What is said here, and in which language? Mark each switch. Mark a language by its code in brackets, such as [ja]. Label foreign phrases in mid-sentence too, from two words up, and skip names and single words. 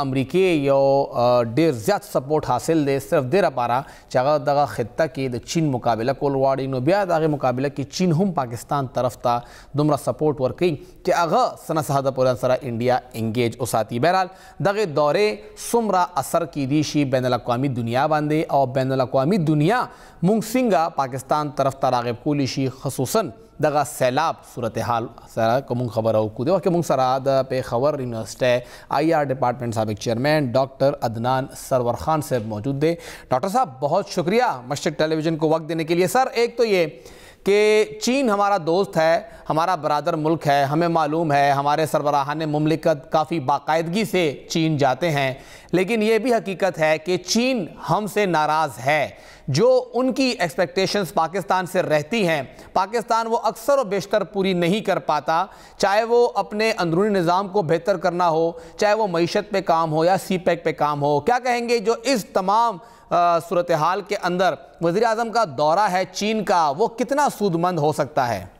[ps] امریکای یو ډیر زیات سپورټ حاصل دی صرف د لپاره چې هغه دغه خطه کې د چین مقابله کول واړي نو بیا دغه مقابله کې چین هم پاکستان طرف ته دومره سپورټ ورکوي چې هغه سنه ساده پورې سره انډیا انګیج اوساتي بهرحال دغه دورې څومره اثر کیدی شي بین الاقوامی دنیا باندې او بین الاقوامی دنیا مونږ څنګه پاکستان طرف ته راغب کولی شي خصوصا دغه سیلاب صورتحال سره کوم خبره وکړو د وخت موږ سره د پیښور [en] university IR department [ps] سابق چیئرمین ڈاکٹر عدنان [ur] سرور خان صاحب موجود تھے ڈاکٹر صاحب بہت شکریہ مشرق ٹیلی ویژن کو وقت دینے کے لیے سر ایک تو یہ کہ چین ہمارا دوست ہے ہمارا برادر ملک ہے ہمیں معلوم ہے ہمارے سربراہان مملکت کافی باقاعدگی سے چین جاتے ہیں لیکن یہ بھی حقیقت ہے کہ چین ہم سے ناراض ہے جو ان کی ایکسپیکٹیشنز پاکستان سے رہتی ہیں پاکستان وہ اکثر و بیشتر پوری نہیں کر پاتا چاہے وہ اپنے اندرونی نظام کو بہتر کرنا ہو چاہے وہ معیشت پہ کام ہو یا سی پیک پہ کام ہو کیا کہیں گے جو اس تمام صورتحال کے اندر وزیر اعظم کا دورہ ہے چین کا وہ کتنا سودمند ہو سکتا ہے؟